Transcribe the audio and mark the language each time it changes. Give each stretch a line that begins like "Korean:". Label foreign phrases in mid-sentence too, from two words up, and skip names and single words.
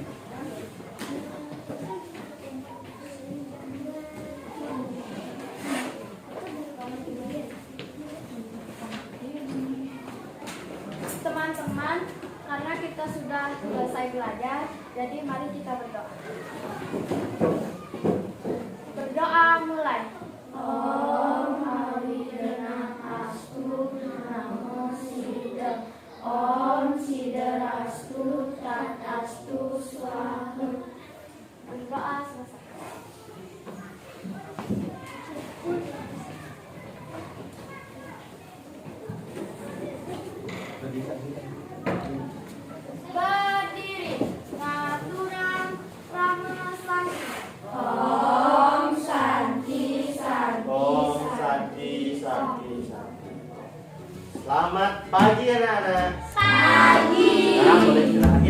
Indonesian: Teman-teman, karena kita sudah selesai belajar, jadi mari kita berdoa. Berdoa mulai.
Sanskrit: Om Haridenang Astu Namo Siddha. Om Siddharastu Tatastu Swaha.
Indonesian: Berdoa selesai. Berdiri.
Balinese: Ngaturan Rama Santi.
Sanskrit: Om Santi Santi. Om Santi Santi Santi.
Indonesian: Selamat pagi anak-anak. Pagi. Sekarang boleh